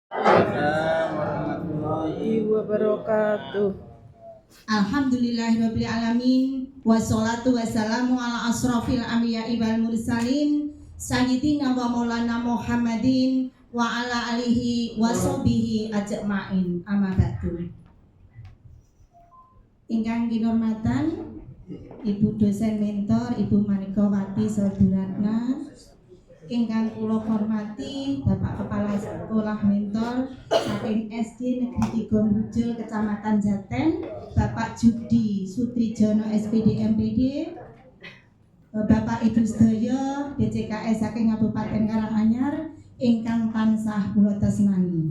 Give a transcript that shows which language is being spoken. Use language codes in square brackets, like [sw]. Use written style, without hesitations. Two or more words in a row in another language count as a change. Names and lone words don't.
[ar] وعليكم السلام ورحمة الله وبركاته. الحمد لله رب العالمين والصلاة والسلام على أشرف الأنبياء والمرسلين سيدنا ومولانا محمد وعلى آله وصحبه أجمعين. أما بعد. [jv] Ingkang kinurmatan Ibu dosen mentor Ibu Manikowati Soduratna, ingkang kula hormati Bapak Kepala Sekolah Mentor saking SD Negeri 3 Mujul Kecamatan Jaten, Bapak Judi Sutrijono SPD MPD, Bapak Ibu sedaya BCKS saking Kabupaten Karanganyar ingkang tansah kula tresnani.